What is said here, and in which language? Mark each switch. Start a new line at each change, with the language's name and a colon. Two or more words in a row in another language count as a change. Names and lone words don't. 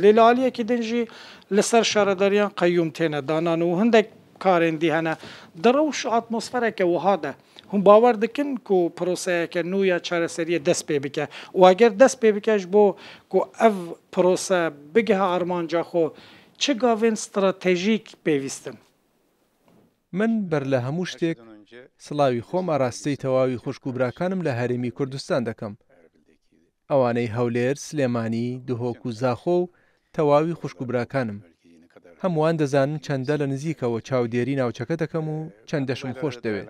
Kurdish: Lê li aliyekî din jî li ser şaredariyan qeyyûm têne danan û hindek karên dî hene. Di rewş atmosfereke wiha de hûn bawer dikin ku proseyeke nû ya çareseriyê dest pê bike û eger dest pê bike ji bo ku ev prose bigihe armanca xwe çi gavên stratejîk pêwîstin?
Central Kurdish: من بەر لە هەموو شتێک سڵاوی خۆم ئاراستەی تەواوی خوشکوبراکانم لە هەرێمی کوردستان دەکەم. ئەوانەی هەولێر، سلێمانی، دهۆک و زاخۆ و تەواوی خوشکوبراکانم. هەمووان دەزانن چەندە لە نزیکەوە چاودێری ناوچەکە دەکەم و چەندەشم خۆش دەوێت.